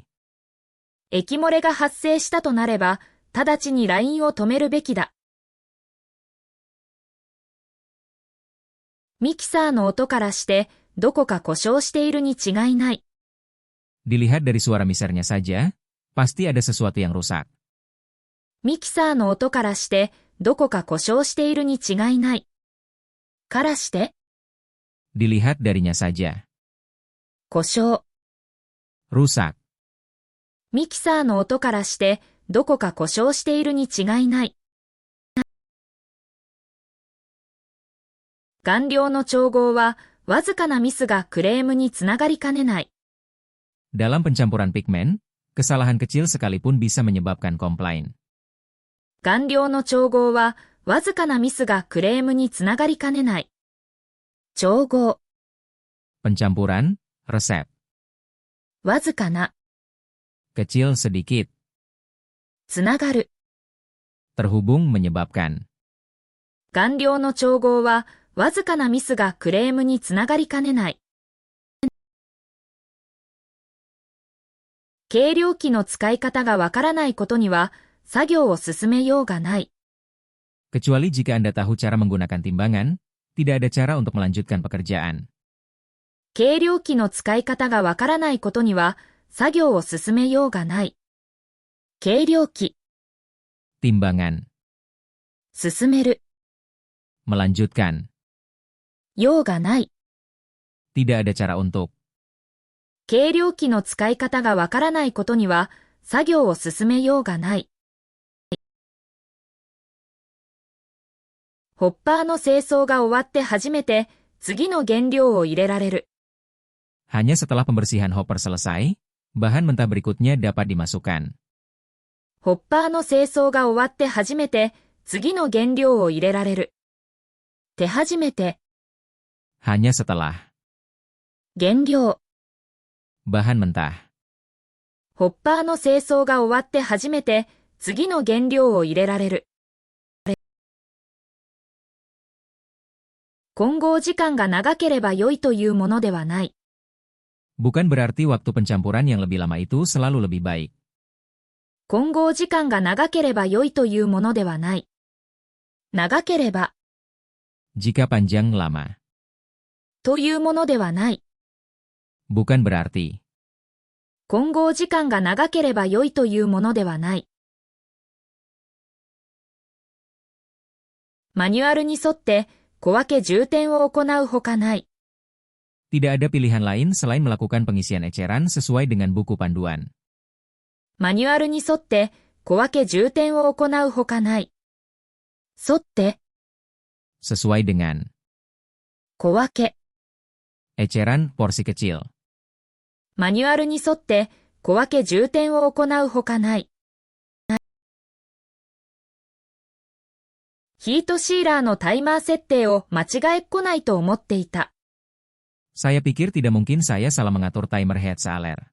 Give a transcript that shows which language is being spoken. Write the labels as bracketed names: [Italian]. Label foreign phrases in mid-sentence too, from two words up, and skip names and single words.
[Japanese] 液漏れが発生したとなれば、直ちにラインを止めるべきだ。ミキサーの音からして、どこか故障しているに違いない。 [Indonesian] dilihat dari suara misernya saja, pasti ada sesuatu yang rusak. [Japanese] ミキサーの音からして、どこか故障しているに違いない。からして、 [Indonesian] dilihat darinya saja, [Japanese] 故障。 [Indonesian] rusak. [Japanese] ミキサーの音からして、どこか故障しているに違いない。顔料の調合は、わずかなミスがクレームにつながりかねない。 [Indonesian] Dalam pencampuran pigmen, kesalahan kecil sekalipun bisa menyebabkan komplain. [Japanese] 顔料の調合は、わずかなミスがクレームにつながりかねない。調合、 [Indonesian] Pencampuran, resep, [Japanese] わずかな、 [Indonesian] kecil sedikit, [Japanese] つながる。 [Indonesian] terhubung menyebabkan. [Japanese] 顔料の調合は、わずかなミスがクレームにつながりかねない。計量器の使い方がわからないことには、作業を進めようがない。 [Indonesian] Kecuali jika Anda tahu cara menggunakan timbangan, tidak ada cara untuk melanjutkan pekerjaan. [Japanese] 計量器の使い方がわからないことには、作業を進めようがない。計量器、 [Indonesian] Timbangan, [Japanese] 進める、 [Indonesian] melanjutkan. [Japanese] ようがない。 [Indonesian] Tidak ada cara untuk. [Japanese] 計量器の使い方がわからないことには、作業を進めようがない。ホッパーの清掃が終わって初めて、次の原料を入れられる。 [Indonesian] Hanya setelah pembersihan hopper selesai, bahan mentah berikutnya dapat dimasukkan. [Japanese] ホッパーの清掃が終わって初めて、次の原料を入れられる。手始めて、 [Indonesian] Hanya setelah. [Japanese] 原料、 [Indonesian] Bahan mentah. [Japanese] ホッパーの清掃が終わって初めて、次の原料を入れられる。混合時間が長ければ良いというものではない。 [Indonesian] Bukan berarti waktu pencampuran yang lebih lama itu selalu lebih baik. [Japanese] 混合時間が長ければ良いというものではない。長ければ [Indonesian] Jika panjang lama. [Japanese] というものではない。 [Indonesian] Bukan berarti. [Japanese] 混合時間が長ければ良いというものではない。マニュアルに沿って小分け充填を行うほかない。 [Indonesian] Tidak ada pilihan lain selain melakukan pengisian eceran sesuai dengan buku panduan. [Japanese] マニュアルに沿って小分け充填を行うほかない。沿って、 [Indonesian] Sesuai dengan. [Japanese] 小分け。 [Indonesian] Eceran porsi kecil. [Japanese] マニュアルに沿って小分け充填を行うほかない。ヒートシーラーのタイマー設定を間違えっこないと思っていた。 [Indonesian] Saya pikir tidak mungkin saya salah mengatur [English] timer head sealer.